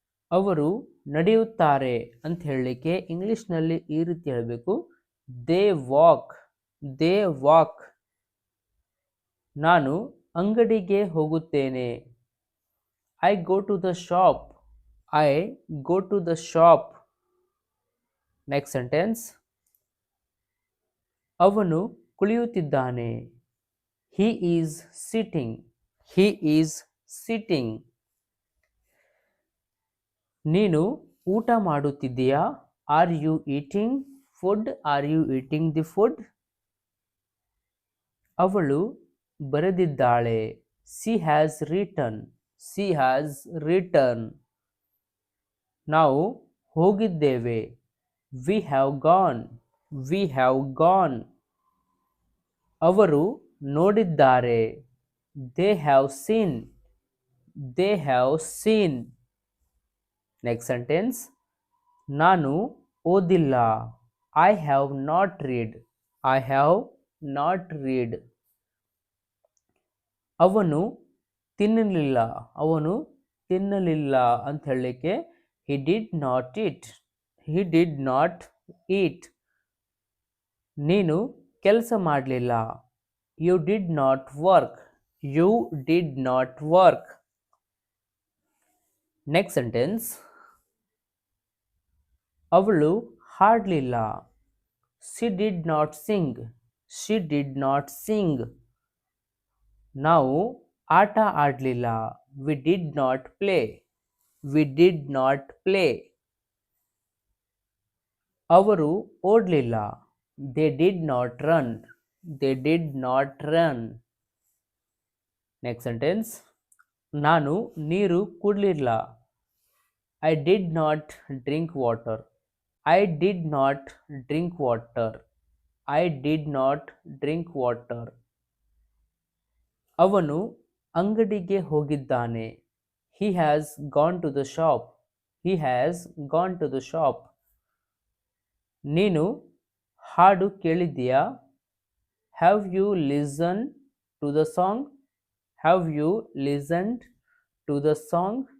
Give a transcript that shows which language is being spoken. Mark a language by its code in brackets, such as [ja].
[kn] ಅವರು ನಡೆಯುತ್ತಾರೆ ಅಂತ ಹೇಳಲಿಕ್ಕೆ ಇಂಗ್ಲಿಷ್ನಲ್ಲಿ ಈ ರೀತಿ ಹೇಳಬೇಕು, [en] They walk, they walk. [kn] ನಾನು ಅಂಗಡಿಗೆ ಹೋಗುತ್ತೇನೆ, [en] I go to the shop, I go to the shop. Next sentence, [kn] ಅವನು ಕುಳಿಯುತ್ತಿದ್ದಾನೆ, [en] he is sitting, he is sitting. [kn] ನೀನು ಊಟ ಮಾಡುತ್ತಿದ್ದೀಯಾ, [en] Are you eating food, are you eating the food. [kn] ಅವಳು ಬರೆದಿದ್ದಾಳೆ, [en] she has written, she has written. [kn] ನಾವು ಹೋಗಿದ್ದೇವೆ, [en] we have gone, we have gone. [kn] ಅವರು ನೋಡಿದ್ದಾರೆ, [en] they have seen, they have seen. Next sentence, [kn] ನಾನು ಓದಿಲ್ಲ, [en] I have not read, I have not read. [kn] ಅವನು ತಿನ್ನಲಿಲ್ಲ, ಅವನು ತಿನ್ನಲಿಲ್ಲ ಅಂತ ಹೇಳಲಿಕ್ಕೆ [en] he did not eat, he did not eat. [kn] ನೀನು ಕೆಲಸ ಮಾಡಲಿಲ್ಲ, [en] You did not work, you did not work. Next sentence, [kn] ಅವಳು ಹಾಡಲಿಲ್ಲ, [en] She did not sing, she did not sing. [kn] ನಾವು ಆಟ ಆಡಲಿಲ್ಲ, [en] We did not play, we did not play. [kn] ಅವರು ಓಡಲಿಲ್ಲ, [en] They did not run, they did not run. Next sentence, [kn] ನಾನು ನೀರು ಕುಡಲಿಲ್ಲ, [en] I did not drink water, I did not drink water, I did not drink water. [kn] ಅವನು ಅಂಗಡಿಗೆ ಹೋಗಿದ್ದಾನೆ, [en] he has gone to the shop, he has gone to the shop. [kn] ನೀನು ಹಾಡು ಕೇಳಿದ್ದೀಯಾ, [en] Have you listened to the song? Have you listened to the song?